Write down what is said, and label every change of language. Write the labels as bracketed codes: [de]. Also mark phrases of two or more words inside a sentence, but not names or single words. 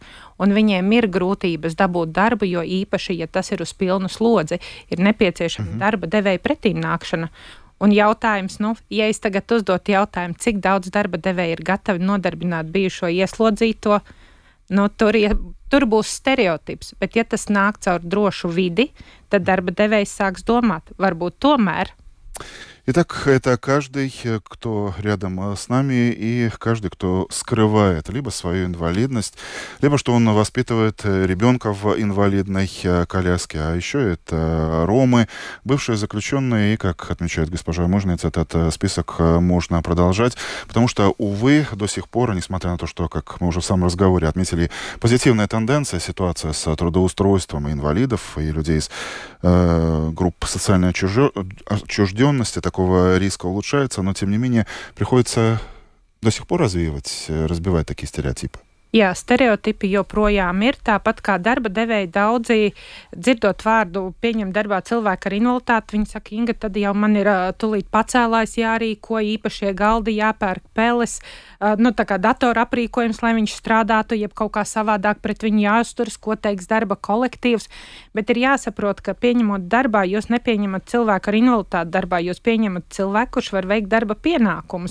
[lv] Un viņiem ir grūtības dabūt darbu, jo īpaši, ja tas ir uz pilnu slodzi, ir nepieciešama darba devēja pretīmnākšana. Un jautājums, ja es tagad uzdotu jautājumu, cik daudz darba devēja ir gatavi nodarbināt bijušo ieslodzīto, tur būs stereotips, bet ja tas nāk caur drošu vidi, tad darba devējs sāks domāt, varbūt tomēr. [ru] Итак, это каждый, кто рядом с нами, и каждый, кто скрывает либо свою инвалидность, либо что он воспитывает ребенка в инвалидной коляске. А еще это ромы, бывшие заключенные, и, как отмечает госпожа Можниеце, этот список можно продолжать, потому что, увы, до сих пор, несмотря на то, что, как мы уже в самом разговоре отметили, позитивная тенденция, ситуация с трудоустройством инвалидов и людей из групп социальной отчужденности, такого риска улучшается, но, тем не менее, приходится до сих пор разбивать такие стереотипы. [lv] Jā, stereotipi joprojām ir, tāpat kā darba devēji daudzi, dzirdot vārdu pieņem darbā cilvēku ar invaliditāti, viņi saka, Inga, tad jau man ir tulīt pacēlājs jārīko, īpašie galdi jāpērk peles, tā kā datora aprīkojums, lai viņš strādātu, jeb kaut kā savādāk pret viņu jāuzturas, ko teiks darba kolektīvs, bet ir jāsaprot, ka pieņemot darbā, jūs nepieņemat cilvēku ar invaliditāti darbā, jūs pieņemat cilvēku, kurš var veikt darba pienākumus.